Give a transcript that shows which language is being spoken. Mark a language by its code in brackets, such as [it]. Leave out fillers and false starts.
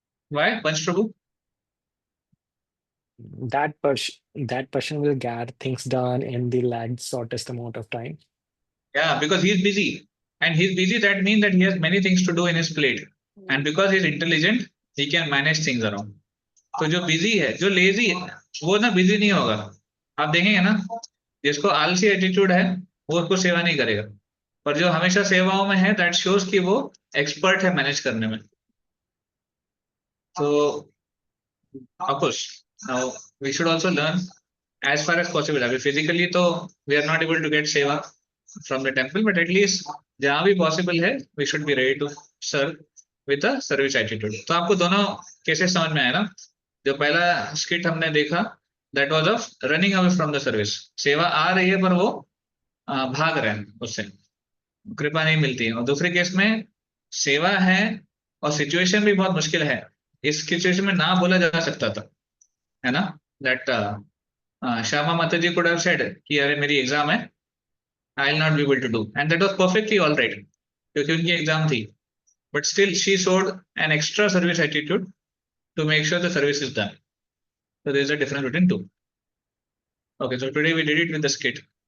[en] Why, Panch Prabhu? That person will get things done in the shortest amount of time. Yeah, because he's busy. And he's busy, that means that he has many things to do in his plate. And because he is intelligent he can manage things around. [hi] तो जो busy है, जो lazy है, वो ना busy नहीं होगा। आप देखेंगे ना, जिसको आलसी एटीट्यूड है वो उसको सेवा नहीं करेगा, पर जो हमेशा सेवाओं में है [en] that shows [hi] कि वो एक्सपर्ट है मैनेज करने में। [en] तो of course now we should also learn as far as possible. अभी physically तो we are not able to get seva from the temple, but at least [hi] जहाँ भी [en] possible है we should be ready to serve with a service attitude. [hi] तो आपको दोनों cases समझ में आया ना? जो पहला स्किट हमने देखा [en] that was of running away from the service, [hi] सेवा आ रही है पर वो भाग रहे हैं उससे, कृपा नहीं मिलती है। और दूसरे केस में सेवा है और सिचुएशन भी बहुत मुश्किल है, इस सिचुएशन में ना बोला जा सकता था, है ना? [en] that Shyama Mata ji could have said [hi] कि अरे मेरी एग्जाम है, [en] I will not be able to do, and that was perfectly alright [hi] क्योंकि उनकी एग्जाम थी, [en] But still she showed an extra service attitude to make sure the service is done. So there is a difference between two. Okay, so today we did it with the skit.